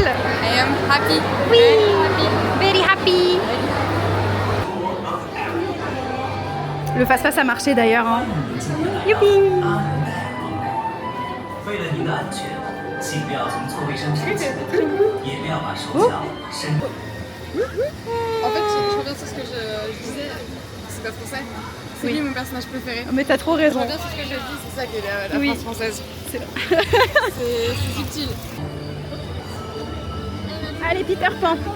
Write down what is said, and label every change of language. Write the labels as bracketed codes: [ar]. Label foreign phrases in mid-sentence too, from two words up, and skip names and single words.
[en] I am happy. Oui, very happy. [fr] Le face-face a marché d'ailleurs. Hein. Youpi! [zh] 为了您的安全，请不要从座位上跳起，也不要把手脚伸。 [fr] En fait, je reviens sur ce que je disais, c'est pas français. C'est lui mon personnage préféré. Mais t'as trop Je raison. reviens sur ce que j'ai dit, c'est ça qui est la Oui. France française. C'est C'est subtil. Allez, Peter Pan.